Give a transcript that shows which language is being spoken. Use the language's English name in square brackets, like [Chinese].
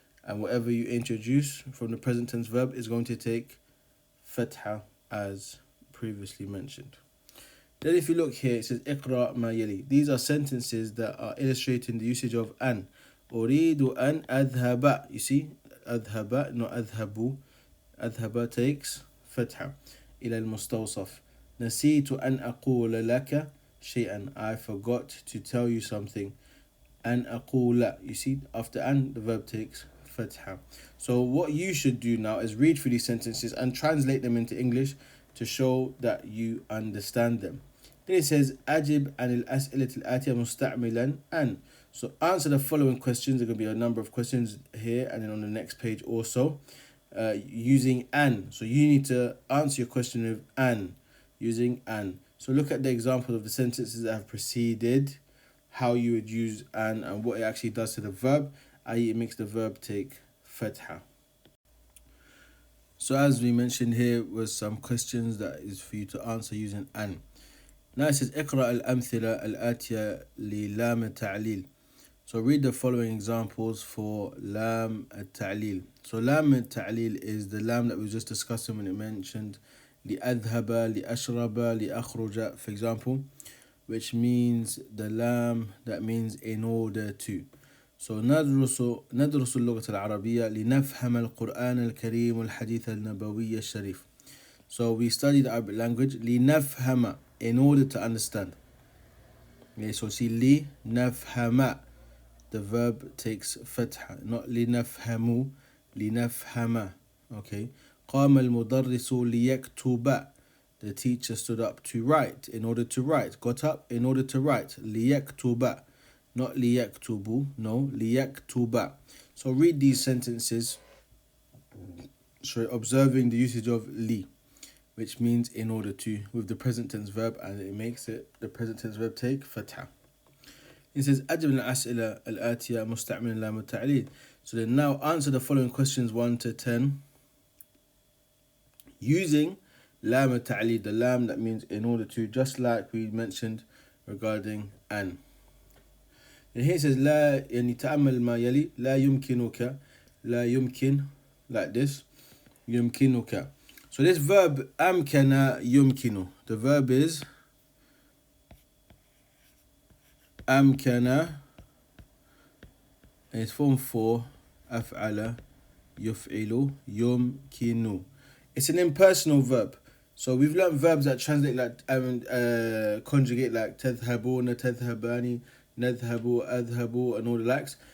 [English] And whatever you introduce from the present tense verb is going to take fatha as previously mentioned. Then if you look here, it says [Arabic] اقرأ ما يلي. [English] These are sentences that are illustrating the usage of an. [Arabic] أريد أن أذهب. [English] You see, أذهب, not أذهب. [Arabic] أذهب [English] takes fatha. [Arabic] إلى المستوصف. نسيت أن أقول لك [English] شيئا, I forgot to tell you something. [Arabic] أن أقول, [English] you see, after an, the verb takes fatha. So what you should do now is read through these sentences and translate them into English to show that you understand them. Then it says [Arabic] أجب عن الأسئلة الآتية مستعملا أن. [English] So answer the following questions. There are going to be a number of questions here and then on the next page also, using an. So you need to answer your question with an, using an. So look at the examples of the sentences that have preceded, how you would use and what it actually does to the verb, i.e. it makes the verb take fatha. So as we mentioned, here was some questions that is for you to answer using an. Now it says [Arabic] اقرأ الأمثلة الآتية للام التعليل. [English] So read the following examples for lam al-ta'lil. So lam al-ta'lil is the lam that we were just discussing when it mentioned [Arabic] لأذهب, لأشرب, لأخرج, [English] for example, which means the lam that means in order to. [Arabic] So ندرس اللغة العربية لنفهم القرآن الكريم والحديث النبوي الشريف. [English] So we study the Arabic language لنفهم, in order to understand. Okay, so see لنفهم, the verb takes fatha, not لنفهم, لنفهم. Okay. [Arabic] قام المدرس ليكتب, [English] the teacher stood up to write, in order to write. Got up in order to write. [Arabic] ليكتب, not ليكتب, no, ليكتب. [English] So read these sentences, observing the usage of li, which means in order to, with the present tense verb, and it makes it the present tense verb take fatha. It says [Arabic] أجب الأسئلة الآتية مستعملا لام التعليل. [English] So then now answer the following questions 1 to 10 using lam al-ta'lid, the lam that means in order to, just like we mentioned regarding an. And here it says [Arabic] لا, يعني تأمل ما يلي, لا يمكنك, لا يمكن, [English] like this, [Arabic] يمكنك. [English] So this verb [Arabic] أمكن يمكن, [English] the verb is أمكن, and it's form 4 [Arabic] أفعل يفعل يمكن. [English] It's an impersonal verb. So we've learned verbs that translate like conjugate, like [Arabic] تذهبون, تذهبان, نذهب, أذهب, [English] and all the likes.